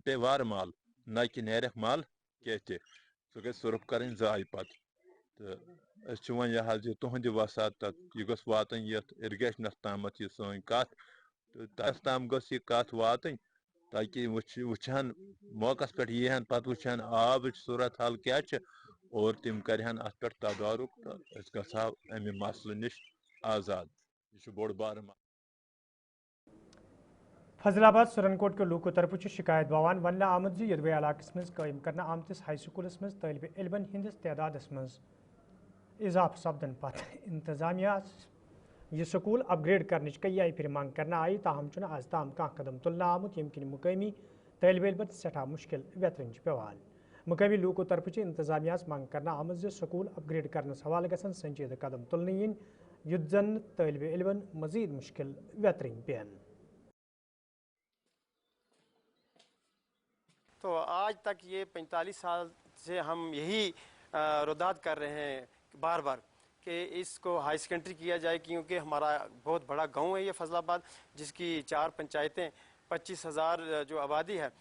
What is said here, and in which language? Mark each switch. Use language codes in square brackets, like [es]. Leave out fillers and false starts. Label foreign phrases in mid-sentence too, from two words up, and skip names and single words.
[ks] پیٚیہِ وارٕ مال نہ کہِ نیرٮ۪کھ مل کینٛہہ تہِ سُہ گژھِ سرُف کرٕنۍ ضایہِ پتہٕ تہٕ أسۍ چھِ وۄنۍ یہِ حظ یہِ تُہنٛدِ وساتت یہِ گٔژھ واتٕنۍ یتھ اِرگیشنس تامتھ یہِ سٲنۍ کتھ تہٕ تس تام گٔژھ یہِ کتھ واتٕنۍ تاکہ وٕچھہن موقعس پٮ۪ٹھ یی ہن پتہٕ وٕچھہن آبٕچ صوٗرت حال کیٛاہ چھِ اور تِم کرہن اتھ پٮ۪ٹھ تدارُک تہٕ أسۍ گژھہو امہِ مسلہٕ نِش آزاد یہ چھُ بوٚڑ بارٕ فضل آباد سرنکوٹ کے لوکو طرف شکایت بوان ون آمت یدوے علاقس مز قائم کرنا آمتس [en] high schools [ks] مز طالب علمن ہندس تعدادس مز اضافہ سپدن پتہ انتظامیہ یہ [en] school upgrade [ks] کرنچ کئی آئی پھر مانگ کرنا آئی تاہم چھ آز تام کھانا قدم تلنا آمت یم کن مقامی طالب علمن سٹھا مشکل ویترن پیوان مقامی لوکو طرف انتظامیہ مانگ کرنا آمت [en] school upgrade [ks] کرنس حوالہ گھن سنجیدہ قدم تلن ین یت زن طالب علمن مزید مشکل ویترن پین. [ur] تو آج تک یہ 45 سال سے ہم یہی رداد کر رہے ہیں بار بار کہ اس کو [en] high secondary [ur] کیا جائے کیونکہ ہمارا بہت بڑا گاؤں ہے یہ فضل آباد جس کی 4 پنچایتیں 25,000 جو آبادی ہے.